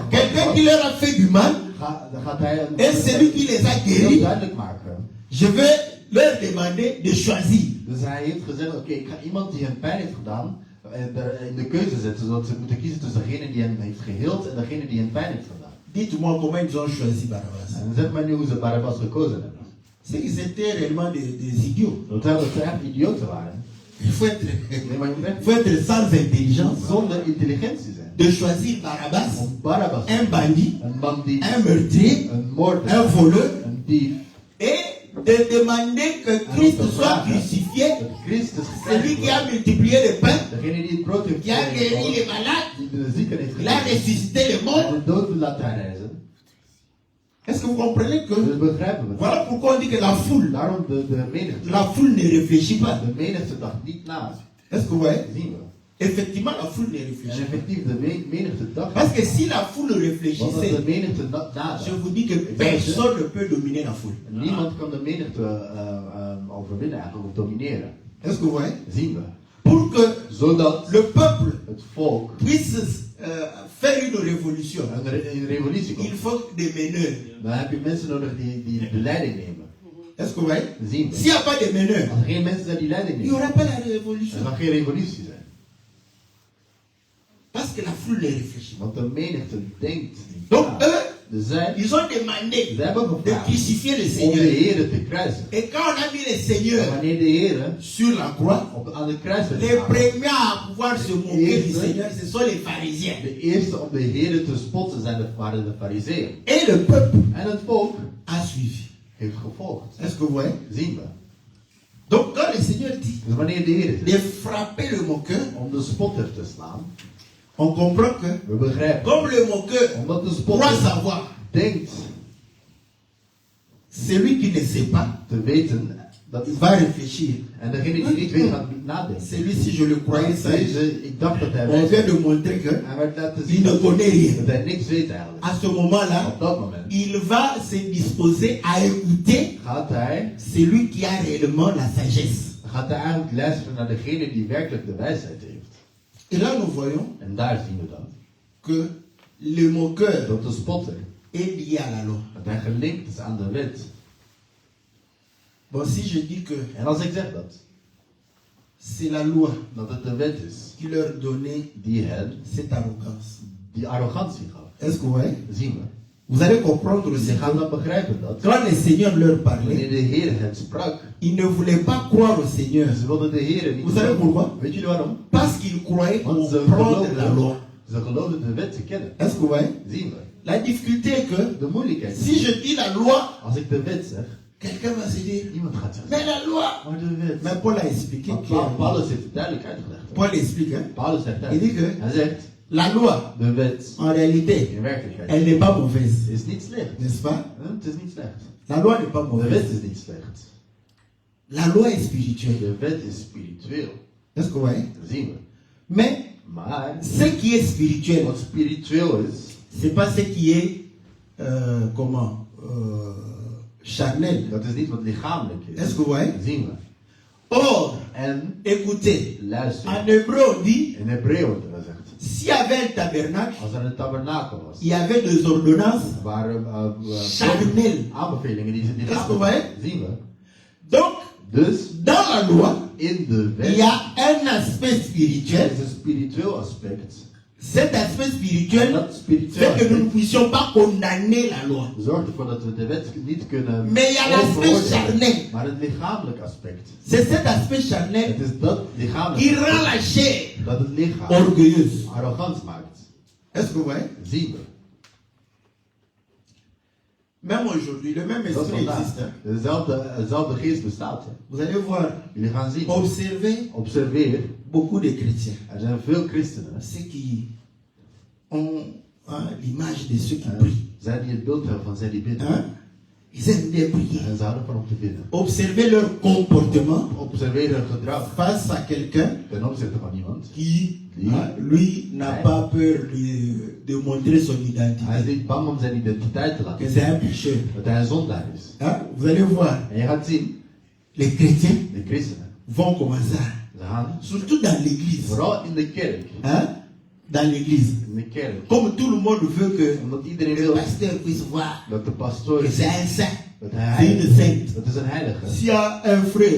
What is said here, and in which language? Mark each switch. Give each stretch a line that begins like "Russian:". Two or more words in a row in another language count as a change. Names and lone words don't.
French: Quelqu'un qui leur a fait du mal,
Dutch: dan gaat hij
French: et celui qui les a
Dutch: heel
French: guéris,
Dutch: duidelijk maken.
French: je vais leur demander de choisir.
Dutch: Dus hij heeft gezegd, oké, ik ga iemand die hem pijn heeft gedaan in de keuze zetten, zodat ze moeten kiezen tussen degene die hem heeft geheeld en degene die hem pijn heeft gedaan.
French: Dites-moi comment ils ont choisi Barabbas.
Dutch: En zeg maar nu hoe ze Barabbas gekozen hebben.
French: C'est qu'ils étaient réellement des idiots.
Dutch: Dat ze echt idioten waren.
French: Il faut être,
Dutch: Nee, maar je moet echt
French: faut être sans intelligence
Dutch: zonder intelligentie zijn.
French: de choisir Barabbas,
Dutch: Om Barabbas,
French: un bandit,
Dutch: een man die,
French: un meurtrier,
Dutch: een moordenaar,
French: un voleur,
Dutch: een dief,
French: et de demander que Christ soit crucifié,
Dutch: dat Christus
French: celui
Dutch: gekruisigd
French: qui a
Dutch: wordt.
French: multiplié le pain,
Dutch: Degene die het brood heeft
French: qui a guéri les
Dutch: gegeven,
French: malades,
Dutch: die de zieken heeft
French: il a
Dutch: gegeven,
French: ressuscité les
Dutch: en
French: morts.
Dutch: de dood wil laten herrijzen.
French: Est-ce que vous comprenez que
Dutch: Dus begrijpen we het.
French: voilà pourquoi on dit que la foule
Dutch: De menigte.
French: ne réfléchit pas.
Dutch: De menigte dacht niet na.
French: Est-ce que vous voyez?
Dutch: Zien we.
French: Effectivement, la foule ne
Dutch: En
French: réfléchit pas.
Dutch: effectief, de menigte dacht.
French: Parce que si la foule
Dutch: Want als de
French: réfléchissait,
Dutch: menigte nadacht,
French: je vous dis que personne ne peut dominer la foule.
Dutch: niemand kan de menigte overwinnen eigenlijk, of domineren.
French: Est-ce que vous voyez?
Dutch: Zien we.
French: Pour que
Dutch: Zodat
French: le peuple
Dutch: het volk
French: puisse faire une révolution,
Dutch: een revolutie
French: il
Dutch: komt.
French: faut des meneurs.
Dutch: Dan heb je mensen nodig die de leiding nemen.
French: Est-ce que vous voyez?
Dutch: Zien we.
French: S'il n'y a pas de meneurs,
Dutch: Als er geen mensen zijn die leiding
French: il n'y
Dutch: nemen,
French: aura pas la
Dutch: er
French: révolution.
Dutch: zal geen revolutie zijn.
French: Parce que la foule ne réfléchit pas.
Dutch: Want de menigte denkt niet
French: Donc
Dutch: na.
French: eux,
Dutch: Dus zij
French: ils ont demandé
Dutch: ze hebben
French: de
Dutch: gevraagd
French: crucifier le
Dutch: om de
French: Seigneur.
Dutch: Heer te kruisen.
French: Et quand on a mis le
Dutch: En
French: Seigneur
Dutch: wanneer de Heer
French: sur la croix,
Dutch: aan de kruis werd
French: les
Dutch: gehangen,
French: premiers à pouvoir se moquer du
Dutch: Eerste.
French: Seigneur, ce sont les pharisiens.
Dutch: de eerste om de Heer te spotten waren de fariseeën.
French: Et le peuple
Dutch: En het volk
French: a suivi.
Dutch: heeft gevolgd.
French: Est-ce que vous voyez?
Dutch: Zien we.
French: Donc quand le Seigneur dit
Dutch: Dus wanneer de Heer
French: de
Dutch: zegt
French: frapper le moqueur,
Dutch: om de spotter te slaan,
French: on comprend que
Dutch: we begrijpen.
French: comme le moqueur
Dutch: Omdat de
French: croit
Dutch: spotter
French: savoir,
Dutch: denkt
French: celui qui ne sait pas,
Dutch: te weten dat
French: il va réfléchir.
Dutch: en degene die niet weet gaat nadenken.
French: Celui-ci, je le croyais sage.
Dutch: Deze, ik dacht dat hij
French: On
Dutch: wijs
French: vient
Dutch: was.
French: de montrer que
Dutch: Hij werd laten
French: il
Dutch: zien
French: ne connaît rien.
Dutch: dat hij niks weet eigenlijk.
French: À ce moment-là,
Dutch: Op dat moment
French: il va se disposer à écouter
Dutch: gaat hij
French: celui qui a réellement la sagesse.
Dutch: eigenlijk luisteren naar degene die werkelijk de wijsheid heeft.
French: Et là, nous voyons
Dutch: En daar zien we dat.
French: que le moqueur
Dutch: Dat de spotter,
French: est lié à la loi.
Dutch: dat hij gelinkt is aan de wet.
French: Bon, si je dis que
Dutch: En als ik zeg dat,
French: c'est la loi
Dutch: dat het de wet is
French: qui leur donnait
Dutch: die hen
French: cette arrogance,
Dutch: die arrogantie gaf,
French: est-ce que vous voyez?
Dutch: zien we.
French: Vous allez comprendre aussi
Dutch: Je gaat
French: que
Dutch: dan begrijpen dat
French: quand le Seigneur leur
Dutch: wanneer
French: parlait,
Dutch: de Heer het sprak,
French: ils ne voulaient pas croire au Seigneur.
Dutch: ze wilden de Heer niet
French: Vous savez
Dutch: geloven.
French: pourquoi?
Dutch: Weet jullie waarom?
French: Parce qu'ils croyaient
Dutch: Want ze
French: comprendre la loi.
Dutch: geloofden de wet te kennen.
French: Est-ce que vous voyez?
Dutch: Zien we.
French: La difficulté est que
Dutch: De moeilijkheid is,
French: si je dis la loi,
Dutch: als ik de wet zeg,
French: quelqu'un va se dire,
Dutch: iemand gaat zeggen,
French: mais la loi.
Dutch: maar de wet.
French: Mais Paul a expliqué
Dutch: Want
French: clairement.
Dutch: Paulus heeft het duidelijk uitgelegd.
French: Paul explique, hein?
Dutch: Paulus zegt
French: Il dit que
Dutch: hij zegt,
French: la loi,
Dutch: de wet
French: en réalité,
Dutch: in werkelijkheid
French: elle n'est pas mauvaise.
Dutch: is niet slecht.
French: N'est-ce pas?
Dutch: Het is niet slecht.
French: La loi n'est pas
Dutch: De wet
French: mauvaise.
Dutch: is niet slecht.
French: La loi est spirituelle.
Dutch: De wet is spiritueel.
French: Est-ce que vous voyez?
Dutch: Dat zien we.
French: Mais
Dutch: Maar
French: ce qui est spirituel,
Dutch: wat spiritueel is,
French: c'est pas ce qui est, charnel.
Dutch: dat is niet wat lichamelijk is.
French: Est-ce que vous voyez?
Dutch: Dat zien we.
French: Or,
Dutch: En
French: écoutez,
Dutch: luister.
French: en hébreu on dit,
Dutch: In Hebreeën wordt er gezegd.
French: s'il y avait un tabernacle,
Dutch: Als er een tabernakel was,
French: il y avait des ordonnances
Dutch: er waren
French: charnelles.
Dutch: aanbevelingen die
French: Est-ce que vous
Dutch: lichamelijk
French: voyez?
Dutch: zien we.
French: Donc,
Dutch: Dus
French: dans la loi,
Dutch: in de
French: il
Dutch: wet
French: y a un aspect
Dutch: er
French: spirituel
Dutch: is een spiritueel aspect
French: Cet aspect
Dutch: En
French: spirituel
Dutch: dat spirituele
French: fait que nous ne
Dutch: aspect
French: puissions pas condamner la loi.
Dutch: zorgt ervoor dat we de wet niet kunnen
French: Mais il y a l'aspect
Dutch: overoordelen.
French: charnel.
Dutch: Maar het lichamelijk aspect.
French: C'est cet aspect charnel
Dutch: Het is dat
French: qui
Dutch: lichamelijk
French: rend la
Dutch: aspect
French: chair
Dutch: dat het lichaam
French: orgueilleuse.
Dutch: arrogant maakt.
French: Est-ce que vous voyez?
Dutch: Zien we.
French: Même aujourd'hui, le même
Dutch: Dat is
French: esprit
Dutch: vandaag.
French: existe.
Dutch: Dezelfde geest bestaat. Hè.
French: Vous allez voir,
Dutch: Jullie gaan zien.
French: observez
Dutch: Observeer.
French: beaucoup de chrétiens.
Dutch: Er zijn veel christenen.
French: Ceux qui ont l'image de ceux qui prient.
Dutch: Zij die het beeld hebben van zij die bidden.
French: Hein? Ils aiment bien prier.
Dutch: En ze houden van om te bidden.
French: Observez leur comportement
Dutch: Observeer hun gedrag
French: face à quelqu'un
Dutch: ten opzichte van iemand.
French: qui, lui, n'a pas peur de montrer son
Dutch: Hij is
French: identité.
Dutch: niet bang om zijn identiteit te
French: Que
Dutch: laten
French: c'est
Dutch: zien.
French: un pécheur.
Dutch: Dat hij een zondaar is.
French: Hein? Vous allez voir,
Dutch: En je gaat zien,
French: les chrétiens
Dutch: de christenen,
French: vont commencer,
Dutch: ze gaan,
French: surtout dans l'église.
Dutch: vooral in de kerk,
French: Hein? Dans l'église.
Dutch: in de kerk,
French: Comme tout le monde veut que
Dutch: omdat iedereen
French: le
Dutch: wil
French: pasteur puisse voir
Dutch: dat de pastoor,
French: que c'est un saint.
Dutch: dat hij
French: C'est une
Dutch: heilig is.
French: sainte.
Dutch: Dat is een heilige.
French: S'il y a un frère